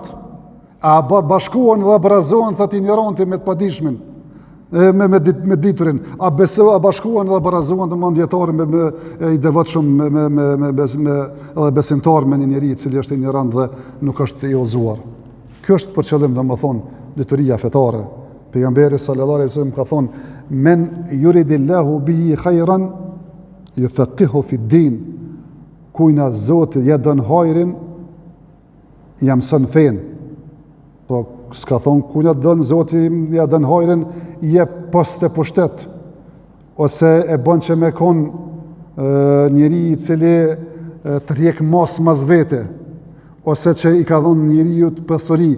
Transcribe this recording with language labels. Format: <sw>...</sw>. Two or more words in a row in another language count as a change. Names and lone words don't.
<sq>A bashkohen dhe barazohen thot ignoranti me të padishmin, me diturin. A bashkohen dhe barazohen të mandjetarin me i devotshëm edhe besimtar me një njeri i cili është ignorant dhe nuk është i udhëzuar. Kjo është për qëllim domethënë dituria fetare.</sq> <ar>Pejgamberi صلى الله عليه وسلم</ar> <sq>ka thonë:</sq> <ar>"من يرد الله به خيرا يفقهه في الدين."</ar> <sq>Kujna Zoti ja don hajrin, ja mëson fen. Po s'ka thonë kujna don Zoti ja don hajrin, jep post e pushtet, ose e bën që me kon njeri i cili të rjek mas vete, ose që i ka dhonë njeriu të pasuri.</sq>